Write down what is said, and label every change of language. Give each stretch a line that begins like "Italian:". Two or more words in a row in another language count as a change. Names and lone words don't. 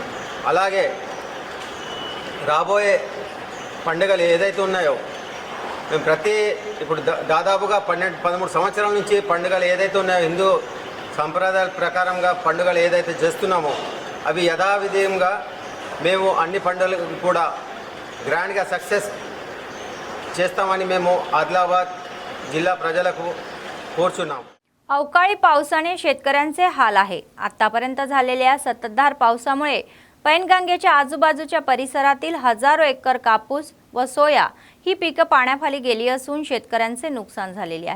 Telugu: అలాగే రాబోయే పండుగలు ఏదైతే ఉన్నాయో మేము ఇప్పుడు దాదాపుగా 12-13 సంవత్సరాల నుంచి పండుగలు ఏదైతే ఉన్నాయో హిందూ సంప్రదాయాల ప్రకారంగా పండుగలు ఏదైతే చేస్తున్నామో అవి యథావిధంగా మేము అన్ని పండుగలకు కూడా
English: grandga success
Telugu: చేస్తామని మేము ఆదిలాబాద్ జిల్లా ప్రజలకు కోరుచున్నాము.
Marathi: अवकाळी पावसाने शेतकऱ्यांचे हाल आहे. आतापर्यंत झालेल्या संततधार पावसामुळे पैनगंगेच्या आजूबाजूच्या परिसरातील हजारो एकर कापूस व सोया ही पिके पाण्याखाली गेली असून शेतकऱ्यांचे नुकसान झालेले आहे.